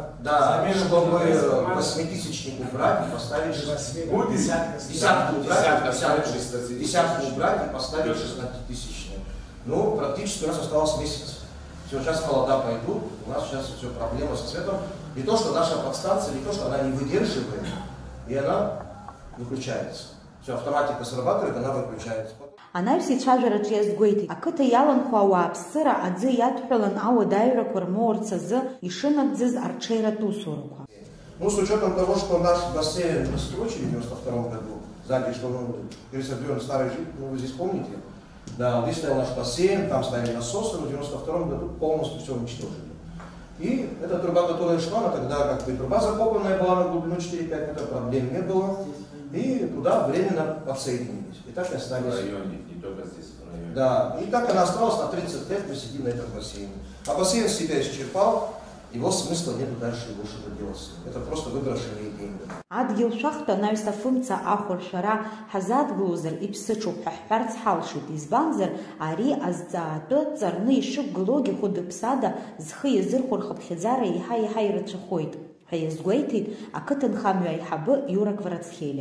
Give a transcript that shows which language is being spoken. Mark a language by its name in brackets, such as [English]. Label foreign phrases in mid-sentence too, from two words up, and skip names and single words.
[Russian] Да, чтобы 8-тысячник убрать и поставить 10-ку убрать и поставить 16-тысячник. Ну, практически у нас осталось месяц. Все, сейчас холода пойдут, у нас сейчас все проблема со светом. Не то, что наша подстанция, не то, что она не выдерживает, и она выключается. Все, автоматика срабатывает, она выключается. [Abkhazian] Анаҩс ицәажәараҿы иазгәеиҭеит, ақыҭа иаланхо ауааԥсыра аӡы иадҳәалан ауадаҩрақәа рмоурц азы ишынагӡыз арҽеиратә усурақәа. [Russian] Ну, с учетом того, что наш бассейн построили в 92 году, сзади, что, ну, говорится, старый житель, ну, вы здесь помните? Да, здесь стоял наш бассейн, там стояли насосы, но в 92 году полностью все уничтожили. И эта труба, которая шла, она тогда как бы труба закопанная была на глубину 4-5 метров, проблем не было. И туда временно подсоединились. И так и остались. В районе, не только здесь, в районе. Да, и так она осталась на 30 лет, мы сидим на этом бассейне. А бассейн себя исчерпал, его смысла нету дальше его что-то делать. Это просто выброшенные деньги. [Abkhazian] Адгьыл шахта анаҩс афымца ахәыршара ҳазадгылозар иԥсыҽуп ҳәа ҳҳәарц ҳалшоит, избанзар ари азҵаатәы ҵарны ишықәгылоугьы хәыда-ԥсада зхы иазырхәо рхыԥхьаӡара еиҳа ирацәахоит ҳәа иазгәеиҭеит ақыҭанхамҩа аиҳабы Иура Кварацхелиа.